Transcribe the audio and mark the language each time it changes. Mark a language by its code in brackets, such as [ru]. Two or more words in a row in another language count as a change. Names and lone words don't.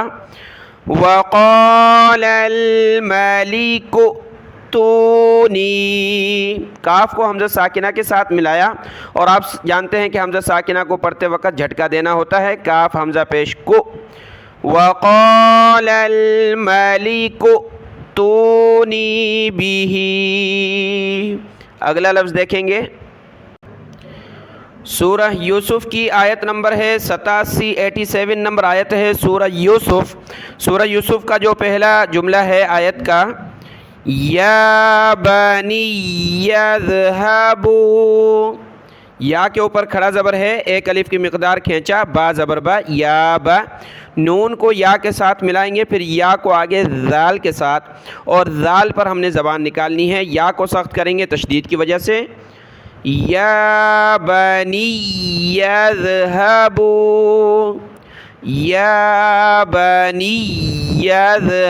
[ar] وَقَالَ الْمَلِكُ ائْتُونِي، [ur] کاف کو حمزہ ساکنہ کے ساتھ ملایا، اور آپ جانتے ہیں کہ حمزہ ساکنہ کو پڑھتے وقت جھٹکا دینا ہوتا ہے، کاف حمزہ پیش کو۔ [ar] وَقَالَ الْمَلِكُ ائْتُونِي بِهِ۔ [ur] اگلا لفظ دیکھیں گے، سورہ یوسف کی آیت نمبر ہے 87 نمبر آیت ہے سورہ یوسف۔ سورہ یوسف کا جو پہلا جملہ ہے آیت کا، [ar] یا بنی یذہبوا، [ur] یا کے اوپر کھڑا زبر ہے، ایک الف کی مقدار کھینچا، با زبر با، یا با، نون کو یا کے ساتھ ملائیں گے، پھر یا کو آگے ذال کے ساتھ، اور ذال پر ہم نے زبان نکالنی ہے، یا کو سخت کریں گے تشدید کی وجہ سے۔ [ar] یا بنی یذہبوا، یا بنی یذہبوا۔